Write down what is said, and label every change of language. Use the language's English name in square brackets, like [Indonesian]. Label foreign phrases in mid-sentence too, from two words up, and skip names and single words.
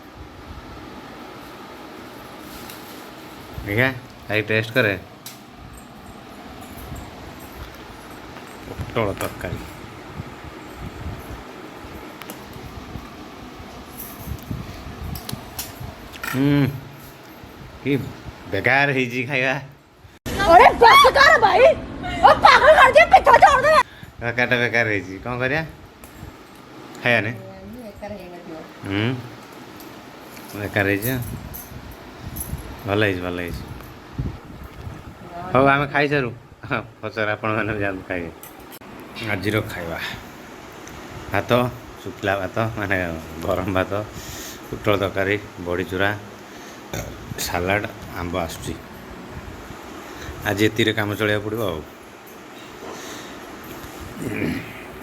[Odia] ଦେଖିଆ ଖାଇ ଟେଷ୍ଟ କରେ ପୋଟଳ ତରକାରୀ କି ବେକାର ହେଇଛି ଖାଇବା [Hindi] अरे बस कर भाई ओ पागल कर दिया पिछा छोड़ दे [Odia] ତରକାରୀଟା ବେକାର ହେଇଛି କ'ଣ କରିବା ଖାଇବାନି ବେକାର ହେଇଛି ଭଲ ହେଇଛି ଭଲ ହେଇଛି ହଉ ଆମେ ଖାଇସାରୁ ପଚାର ଆପଣମାନେ ଯାଆନ୍ତୁ ଖାଇବେ ଆଜିର ଖାଇବା ଭାତ ଶୁଖିଲା ଭାତ ମାନେ ଗରମ ଭାତ ପୋଟଳ ତରକାରୀ ବଡ଼ିଚୁରା ସାଲାଡ଼ ଆମ୍ବ ଆସୁଛି ଆଜି ଏତିକିରେ କାମ ଚଳିବାକୁ ପଡ଼ିବ ଆଉ